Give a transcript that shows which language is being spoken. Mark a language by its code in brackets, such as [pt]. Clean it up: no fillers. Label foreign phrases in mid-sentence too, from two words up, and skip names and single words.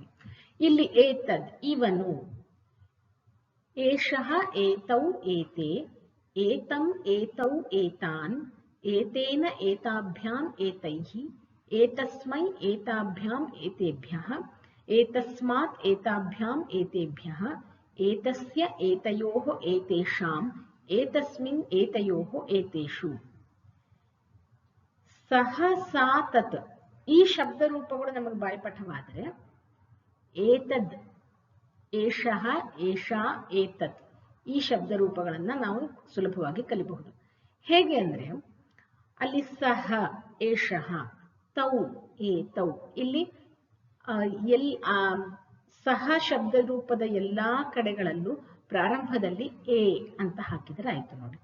[sa] ಇಲ್ಲಿ ಏತದ್ ಇವನು, ಏಷಃ ಏತೌ ಏತೆ, ಏತಂ ಏತೌ ಏತಾನ್, ಏತೇನ ಏತಾಭ್ಯಾಂ ಏತೈಃ, ಏತಸ್ಮೈ ಏತಾಭ್ಯಾಂ ಏತೇಭ್ಯಃ, ಏತಸ್ಮಾತ್ ಏತಾಭ್ಯಾಂ ಏತೇಭ್ಯಃ, ಏತಸ್ಯ ಏತಯೋಃ ಏತೇಷಾಂ, ಏತಸ್ಮಿನ್ ಏತಯೋಃ ಏತೇಷು. ಸಹ, ಸಾ, ತತ್ [kn] ಈ ಶಬ್ದ ರೂಪಗಳು ನಮಗೆ ಬಾಯ್ಪಾಠವಾದರೆ [sa] ಏತದ್, ಏಷಃ, ಏಷಾ, ಏತತ್ [kn] ಈ ಶಬ್ದ ರೂಪಗಳನ್ನ ನಾವು ಸುಲಭವಾಗಿ ಕಲಿಬಹುದು. ಹೇಗೆ ಅಂದ್ರೆ ಅಲ್ಲಿ [sa] ಸಹ, ಏಷಃ, ತೌ, ಏತೌ, [kn] ಇಲ್ಲಿ ಸಹ ಶಬ್ದ ರೂಪದ ಎಲ್ಲಾ ಕಡೆಗಳಲ್ಲೂ ಪ್ರಾರಂಭದಲ್ಲಿ ಎ ಅಂತ ಹಾಕಿದರೆ ಆಯ್ತು ನೋಡಿ.